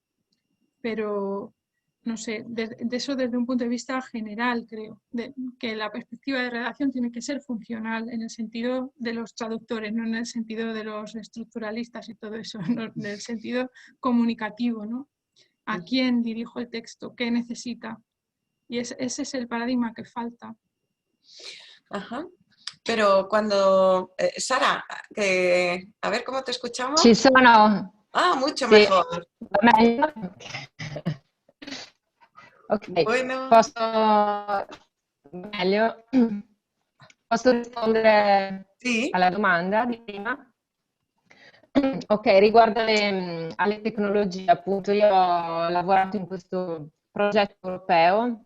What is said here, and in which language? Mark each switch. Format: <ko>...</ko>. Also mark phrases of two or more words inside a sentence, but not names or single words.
<es>Pero no sé, de eso desde un punto de vista general creo, que la perspectiva de redacción tiene que ser funcional en el sentido de los traductores, no en el sentido de los estructuralistas y todo eso, no, en el sentido comunicativo, ¿no? ¿A quién dirijo el texto? ¿Qué necesita? Y ese es el paradigma que falta. Ajá. Pero cuando... Sara, a ver cómo te escuchamos.</es> <it>Ci sono...</it> <es>Ah, mucho</es> <it>Sì,</it> <es>mejor.</es> <it>va meglio? Ok,</it> <es>Bueno.</es> <it>posso... Meglio? Posso rispondere</it> <es>Sí.</es> <it>alla domanda di prima? Ok, riguardo alle tecnologie, appunto, io ho lavorato in questo progetto europeo</it>